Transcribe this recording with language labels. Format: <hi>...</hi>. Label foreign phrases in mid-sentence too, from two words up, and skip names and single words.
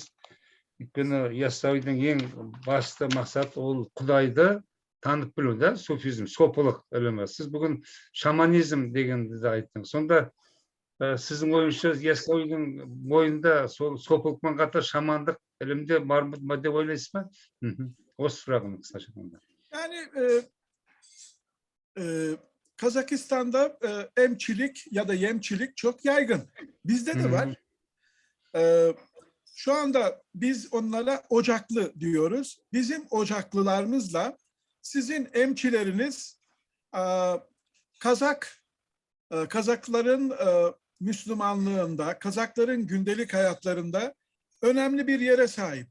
<kk>Өйткені Яссауидің ең басты мақсаты ол Құдайды танып білу, да, суфизм, сопылық ілімі. Сіз бүгін шаманизм дегенді де айттыңыз. Сонда сіздің ойыңызша Яссауидің бойында сол сопылықпен қатар шамандық ілімде бар ма деп ойлайсыз ба? Осы сұрағым қысқаша.</kk> <tr>Yani Kazakistan'da emçilik ya da yemçilik çok yaygın. Bizde de var. Şu anda biz onlara ocaklı diyoruz. Bizim ocaklılarımızla sizin emçileriniz Kazakların Müslümanlığında, Kazakların gündelik hayatlarında önemli bir yere sahip.</tr>